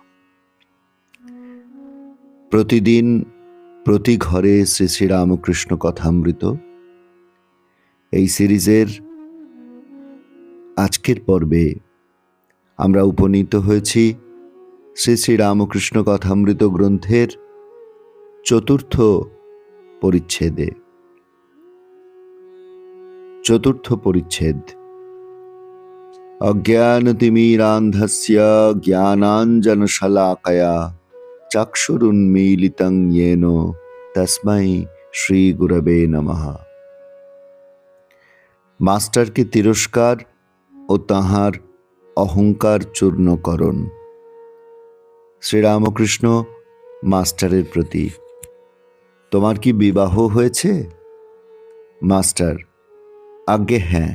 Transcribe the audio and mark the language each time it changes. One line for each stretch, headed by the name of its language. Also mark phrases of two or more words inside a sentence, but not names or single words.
Bangla: প্রতিদিন প্রতি ঘরে শ্রী শ্রী রামকৃষ্ণ কথামৃত এই সিরিজের আজকের পর্বে আমরা উপনীত হয়েছি শ্রী শ্রী রামকৃষ্ণ কথামৃত গ্রন্থের চতুর্থ পরিচ্ছেদে। চতুর্থ পরিচ্ছেদ
Sanskrit: अज्ञानतिमिरान्धस्य ज्ञानाञ्जनशलाकया चक्षुरुन्मीलितं येन तस्मै श्री गुरवे नमः।
Bangla: মাস্টারকে তিরস্কার ও তাহার অহংকার চূর্ণকরণ। শ্রীরামকৃষ্ণ মাস্টারের প্রতি: তোমার কি বিবাহ হয়েছে? মাস্টার: আজ্ঞে হ্যাঁ।